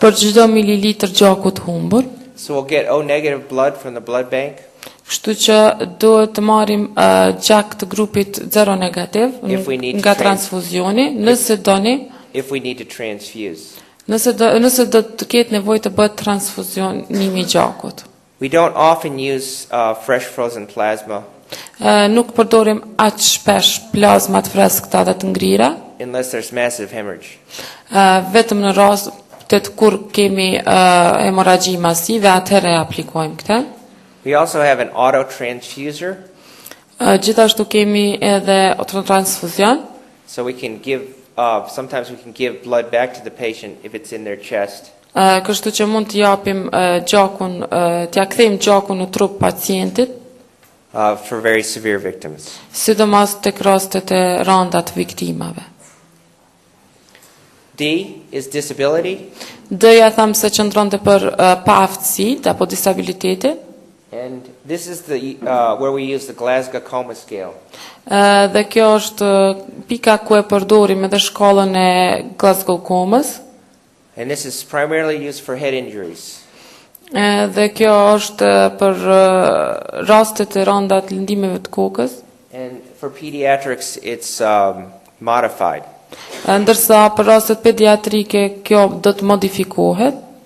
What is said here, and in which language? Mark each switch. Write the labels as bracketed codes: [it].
[sq] për çdo mililitër gjaku të humbur. [en] So we'll get O negative blood from the blood bank. [sq] Kështu që duhet të marrim gjak të grupit 0 negativ nga transfuzioni, nëse doni, [en] if we need to transfuse. [sq] nëse do të ketë nevojë të bëhet transfuzionimi i gjakut. [en] We don't often use fresh frozen plasma [sq] Nuk përdorim aq shpesh plazmat freskëta dhe të ngrira, [en] unless there's massive hemorrhage. [sq] Vetëm në rastet kur kemi hemorragji masive, atëherë aplikojmë këtë. [en] We also have an auto transfuser, [sq] Gjithashtu kemi edhe transfuzion. [en] so we can give. Sometimes we can give blood back to the patient if it's in their chest. [sq] Kështu që mund të japim gjakun, t'ja kthejmë gjakun në trup pacientit, [en] For very severe victims. [sq] sidomos tek rastet e rënda të viktimave. [en] D is disability, [sq] D-ja tham se qëndronte për paaftësi apo disabilitete. [en] and this is the where we use the Glasgow Coma Scale. [sq] Dhe kjo është pika ku e përdorim edhe shkallën e Glasgow Comës. [en] And this is primarily used for head injuries. [sq] Dhe kjo është për rastet e rënda të lëndimeve të kokës. [en] And for pediatrics, it's modified. [sq] Ndërsa për rastet pediatrike kjo do të modifikohet.